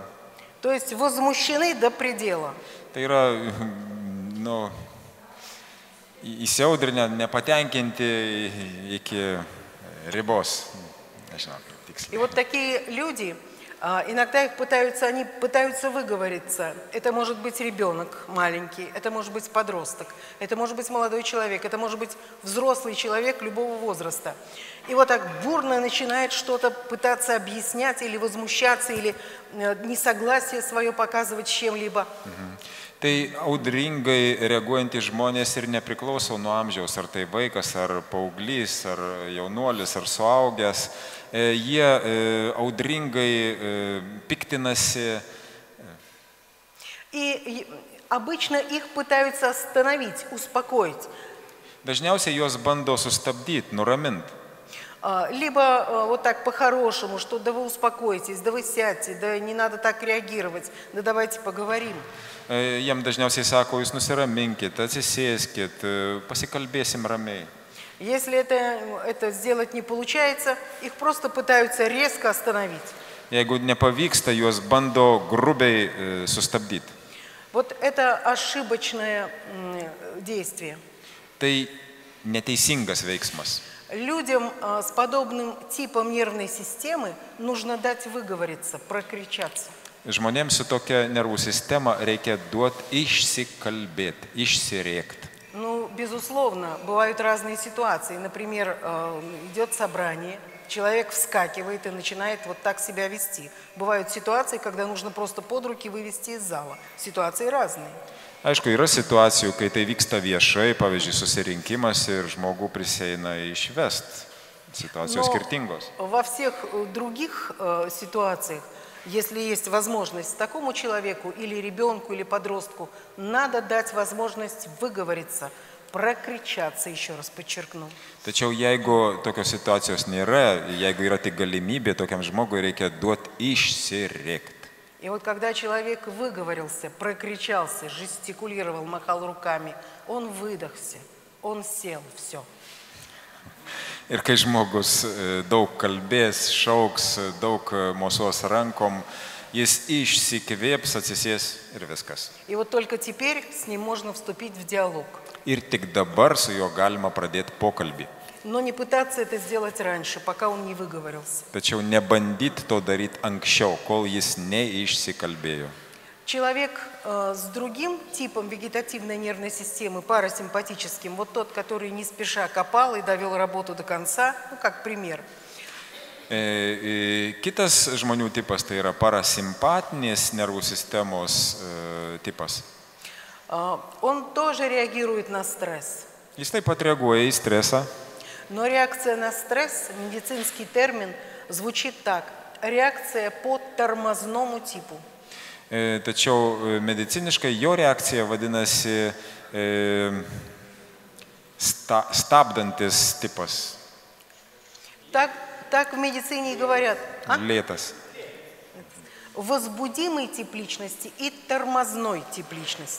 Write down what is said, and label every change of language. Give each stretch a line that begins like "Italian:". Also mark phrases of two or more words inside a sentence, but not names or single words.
Russian: То есть возмущены до предела.
Lithuanian: Tai yra, įsiaudrinę, nepatenkinti iki ribos. Nežinau, tiksliai.
Russian: И вот такие люди, иногда они пытаются выговориться. Это может быть ребенок маленький, это может быть подросток, это может быть молодой человек, это может быть взрослый человек любого возраста. И вот так бурно начинает что-то пытаться объяснять или возмущаться, или несогласие свое показывать с чем-либо.
Lithuanian: Tai audringai reaguojantys žmonės ir nepriklauso nuo amžiaus, ar tai vaikas, ar paauglys, ar jaunuolis, ar suaugęs. Jie audringai piktinasi.
Russian: И обычно их пытаются остановить, успокоить.
Lithuanian: Dažniausiai juos bando sustabdyti, nuraminti.
Russian: Либо вот так по-хорошему, что да вы успокойтесь, да вы сядьте, да не надо так реагировать, да давайте поговорим.
Lithuanian: Jiem dažniausiai sako, jūs nusiraminkit, atsisėskit, pasikalbėsim ramiai.
Russian: Если это сделать не получается, их просто пытаются резко остановить.
Lithuanian: Jeigu nepavyksta, juos bando grubiai sustabdyti.
Russian: Вот это ошибочное действие.
Lithuanian: Tai neteisingas veiksmas.
Russian: Людям с подобным типом нервной системы нужно дать выговориться, прокричаться.
Lithuanian: Žmonėms su tokia nervų sistema reikia duoti išsikalbėti, išsirėkti.
Russian: Ну, безусловно, бывают разные ситуации. Например, идет собрание, человек вскакивает и начинает вот так себя вести. Бывают ситуации, когда нужно просто под руки вывести из зала. Ситуации разные.
Lithuanian: Aišku, yra situacijų, kai tai vyksta viešai, pavyzdžiui, susirinkimas ir žmogų prisieina išvest. Situacijos skirtingos.
Russian: Во всех других ситуациях, если есть возможность такому человеку или ребенку, или подростку, надо дать возможность выговориться, прокричаться, еще раз подчеркну.
Lithuanian: Tačiau jeigu tokios situacijos nėra, jeigu yra tik galimybė, tokiam žmogui reikia duoti išsirėkti.
Russian: И вот когда человек выговорился, прокричался, жестикулировал, махал руками, он выдохся, он сел, все.
Lithuanian: Ir kai žmogus daug kalbės, šauks, daug mosuos rankom, jis išsikvėps, atsisės ir viskas.
Russian: И вот только теперь с ним можно вступить в диалог.
Lithuanian: Ir tik dabar su juo galima pradėti pokalbį.
Russian: Но не пытаться это сделать раньше, пока он не выговорился.
Lithuanian: Tačiau nebandyti to daryti anksčiau, kol jis neišsikalbėjo.
Russian: Человек с другим типом вегетативной нервной системы, парасимпатическим, вот тот, который не спеша копал и довел работу до конца, ну, как пример.
Lithuanian: Kitas žmonių tipas tai yra parasimpatinės nervų sistemos tipas.
Russian: Он тоже реагирует на стресс.
Lithuanian: Jis taip pat reaguoja į stresą.
Russian: Но реакция на стресс, медицинский термин, звучит так. Реакция по тормозному типу.
Lithuanian: Tačiau mediciniškai jo reakcija vadinasi stabdantis tipas.
Russian: Так в медицине и говорят.
Lithuanian: Lėtas.
Russian: Возбудимый тип личности и тормозной тип личности.